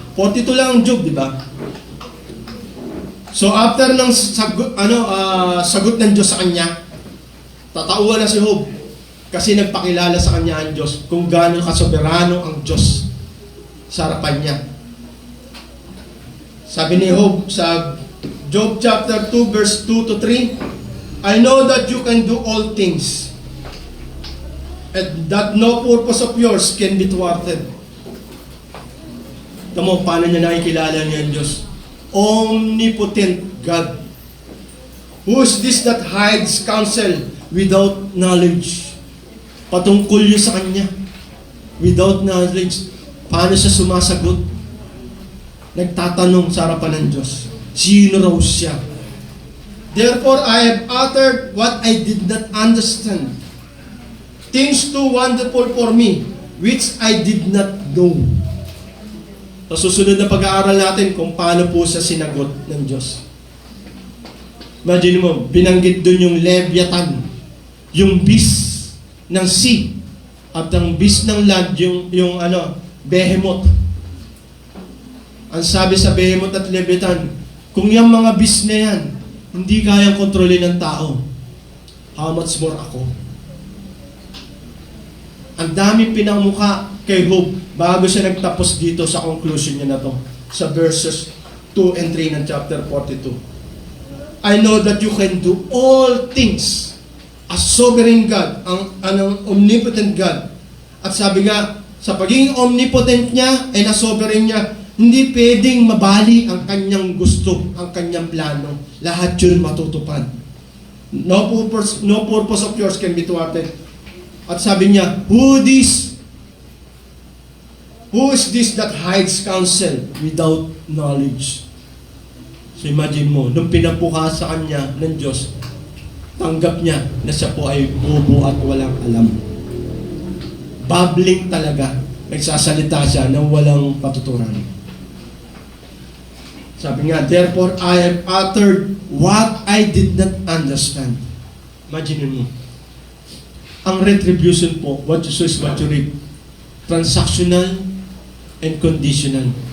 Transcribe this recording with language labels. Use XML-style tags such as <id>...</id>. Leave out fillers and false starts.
<tl>42 lang ang Job, di ba? So after ng sagot ng Diyos sa kanya, tatauhan na si Job kasi nagpakilala sa kanya ang Diyos kung gaano kasoberano ang Diyos sa harapan niya. Sabi ni Job sa</tl> <en>Job chapter 2 verse 2 to 3, I know that you can do all things and that no purpose of yours can be thwarted.</en> <tl>Tamo, paano niya nakikilala niya ang Diyos?</tl> <en>Omnipotent God. Who is this that hides counsel without knowledge?</en> <tl>Patungkol yun sa Kanya.</tl> <en>Without knowledge.</en> <tl>Paano siya sumasagot? Nagtatanong sa harapan ng Diyos. Sino raw siya?</tl> <en>Therefore, I have uttered what I did not understand. Things too wonderful for me, which I did not know.</en> <tl>Sa susunod na pag-aaral natin kung paano po siya sinagot ng Diyos. Imagine mo, binanggit doon yung Leviathan, yung beast ng sea, at ang beast ng land, yung Behemoth. Ang sabi sa Behemoth at Leviathan, kung yung mga beast na yan, hindi kayang kontrolin ng tao,</tl> <en>how much more</en> <tl>ako? Ang daming pinangmuka kay Job bago siya nagtapos dito sa conclusion niya na to, sa verses 2 and 3 ng chapter 42.</tl> <en>I know that you can do all things as sovereign God, ang omnipotent God.</en> <tl>At sabi nga, sa pagiging omnipotent niya ay na sovereign niya, hindi pwedeng mabali ang kanyang gusto, ang kanyang plano. Lahat yun matutupad.</tl> <en>No purpose of yours can be thwarted.</en> <tl>At sabi niya,</tl> <en>Who is this that hides counsel without knowledge?</en> <tl>So imagine mo, nung pinabukas sa kanya ng Diyos, tanggap niya na siya po ay bobo at walang alam. Babbling talaga. Nagsasalita siya ng walang patuturan. Sabi nga,</tl> <en>therefore I have uttered what I did not understand. Imagine mo.</en> <tl>Ang retribution po,</tl> <en>what you sow is what you reap. Transactional and conditional.</en>